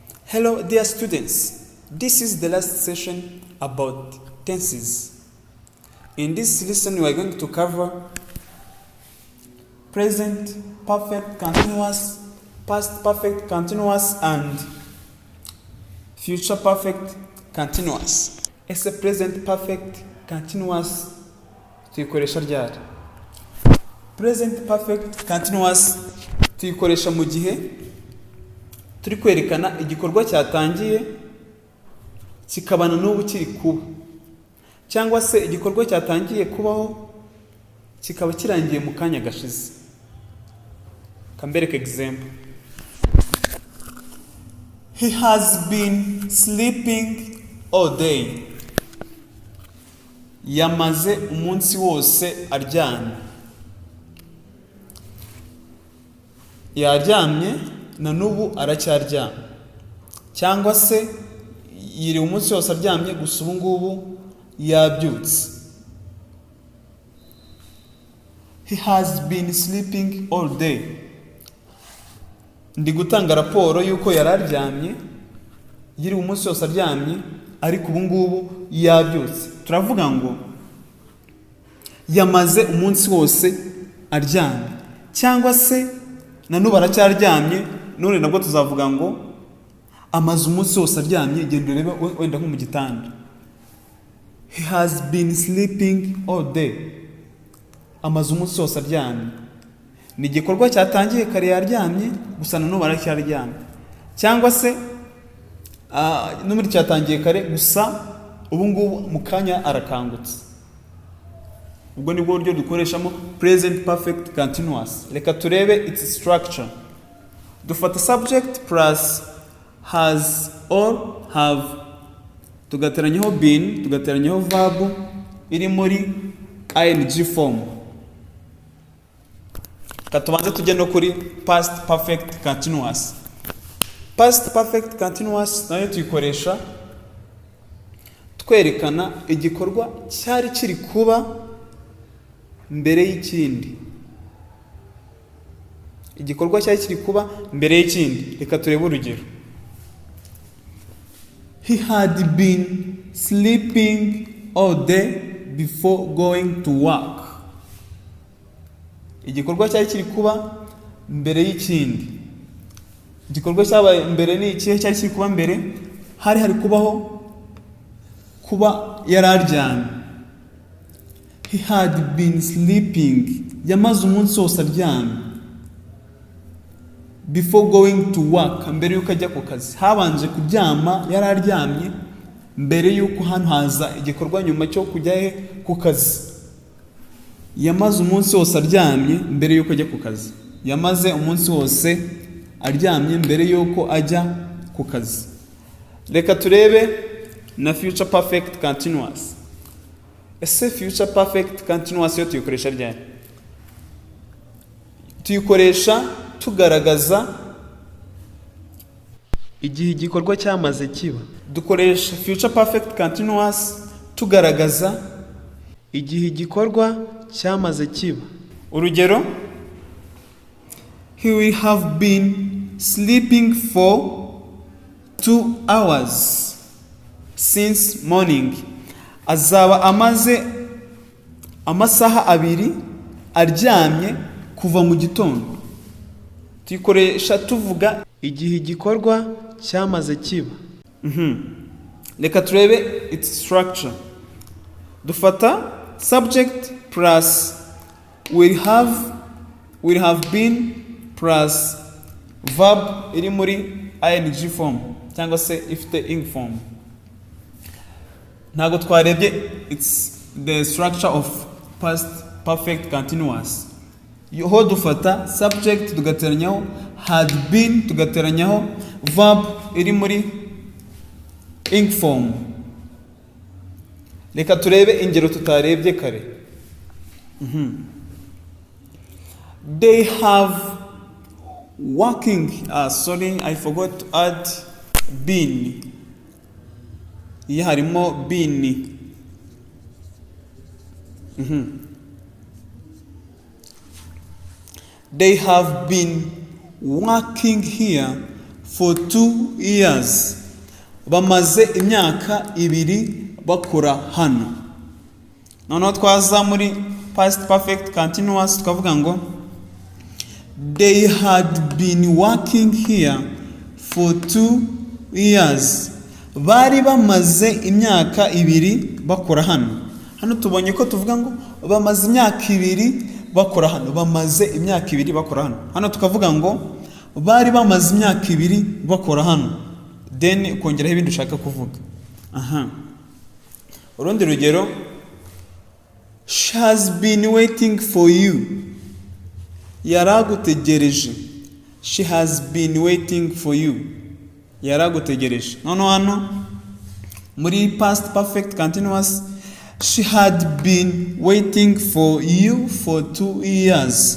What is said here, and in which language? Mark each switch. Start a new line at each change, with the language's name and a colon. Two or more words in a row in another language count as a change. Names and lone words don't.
English: Hello, dear students. This is the last session about tenses. In this lesson, we are going to cover present perfect continuous, past perfect continuous, and future perfect continuous.
Kinyarwanda: Ese
English: present perfect continuous
Kinyarwanda: tuyikoresha ryari?
English: Present perfect continuous
Kinyarwanda: tuyikoresha mu gihe turi kwerekana igikorwa cyatangiye kikabana n'ubu kiri kuba, cyangwa se igikorwa cyatangiye kubaho kikaba kirangiye mu kanya gashize. Kambereke example.
English: He has been sleeping all day.
Kinyarwanda: Yamaze umunsi wose aryamye. Yaryamye na n'ubu aracyaryamye, cyangwa se yiri umunsi wose aryamye gusa ubu ngubu yabyutse.
English: He has been sleeping all day.
Kinyarwanda: Ndi gutanga raporo yuko yararyamye, yiri umunsi wose aryamye, ariko ubu ngubu yabyutse. Turavuga ngo yamaze umunsi wose aryamye, cyangwa se na n'ubu aracyaryamye. None nabwo tuzavuga ngo amaze umunsi wose aryamye, genda urebe wenda nko mu gitanda.
English: He has been sleeping all day.
Kinyarwanda: Amaze umunsi wose aryamye. Ni igikorwa cyatangiye kare yaryamye, gusa na n'ubu aracyaryamye. Cyangwa se n'ubundi cyatangiye kare gusa ubu ngubu mu kanya arakangutse. Ubwo nibwo buryo dukoreshamo
English: present perfect continuous.
Kinyarwanda: Reka turebe
English: its structure.
Kinyarwanda: Dufata
English: subject plus has or have,
Kinyarwanda: tugateranyaho been, tugateranyaho verb iri muri
English: ing form.
Kinyarwanda: Katubanze tujye no kuri
English: past perfect continuous. Past perfect continuous
Kinyarwanda: nayo tuyikoresha twerekana igikorwa cyari kiri kuba mbere y'ikindi. Igikorwa cyari kiri kuba mbere y'ikindi. Reka turebe urugero.
English: He had been sleeping all day before going to work.
Kinyarwanda: Igikorwa cyari kiri kuba mbere y'ikindi. Igikorwa cyabaye mbere ni ikihe? Cyari kiri kuba mbere, hari kubaho kuba yararyamye.
English: He had been sleeping.
Kinyarwanda: Yamaze umunsi wose aryamye.
English: Before going to work,
Kinyarwanda: mbere yuko ajya ku kazi. Habanje kuryama, yararyamye mbere yuko hano haza igikorwa nyuma cyo kujya ku kazi. Yamaze umunsi wose aryamye mbere yuko ajya ku kazi. Yamaze umunsi wose aryamye mbere yuko ajya ku kazi. Reka turebe na
English: future perfect continuous.
Kinyarwanda: Ese
English: future perfect continuous
Kinyarwanda: yo tuyikoresha ryari? Tuyikoresha tugaragaza igihe igikorwa cyamaze kiba. Dukoresha
English: future perfect continuous
Kinyarwanda: tugaragaza igihe igikorwa cyamaze kiba. Urugero,
English: he will have been sleeping for 2 hours since morning.
Kinyarwanda: Azaba amaze amasaha 2 aryamye kuva mu gitondo. Tuyikoresha tuvuga igihe igikorwa cyamaze kiba. Reka turebe
English: its structure.
Kinyarwanda: Dufata
English: subject plus will have been plus verb
Kinyarwanda: iri muri
English: ing form,
Kinyarwanda: cyangwa se ifite
English: ing form.
Kinyarwanda: Ntago twarebye
English: it's the structure of past perfect continuous.
Kinyarwanda: Yoho dufata subject tugateranyaho
English: had been,
Kinyarwanda: tugateranyaho verb iri muri
English: ing form.
Kinyarwanda: Reka turebe ingero tutarebye kare.
English: They have working, I forgot to add been.
Kinyarwanda: Iyi harimo been.
English: They have been working here for 2 years.
Kinyarwanda: Bamaze imyaka 2 bakora hano. Noneho twaza muri
English: past perfect continuous
Kinyarwanda: tukavuga ngo
English: they had been working here for 2 years.
Kinyarwanda: Bari bamaze imyaka 2 bakora hano. Hano tubonye ko tuvuga ngo bamaze imyaka 2 bakora hano. Bamaze imyaka 2 bakora hano. Hano tukavuga ngo bari bamaze imyaka 2 bakora hano. Then kongeraho ibindi ushaka kuvuga. Urundi rugero,
English: she has been waiting for you.
Kinyarwanda: Yaragutegereje.
English: She has been waiting for you.
Kinyarwanda: Yaragutegereje. Hano muri
English: past perfect continuous, she had been waiting for you for 2 years.